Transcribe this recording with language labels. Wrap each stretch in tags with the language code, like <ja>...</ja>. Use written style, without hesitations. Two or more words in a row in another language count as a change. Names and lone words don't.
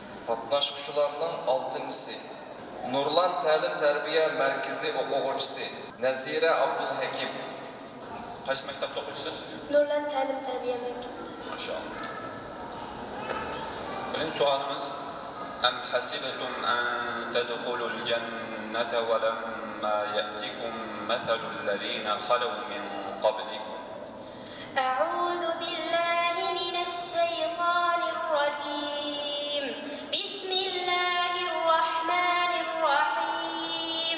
<uz>Qatnaşqıçılarning 6-si Nurlan Ta'lim-Tarbiya Markazi o'quvchisi Nazira Abdulhakim. Qaysi maktabda o'qiysiz? Nurlan Ta'lim-Tarbiya Markazida. Maşallah. Birinchi savolimiz:</uz> <ar>أم حسبتم أن تدخلوا الجنة ولما يأتكم مثل الذين خلوا من قبلكم. أعوذ بالله من الشيطان الرجيم. بسم الله الرحمن الرحيم.</ar>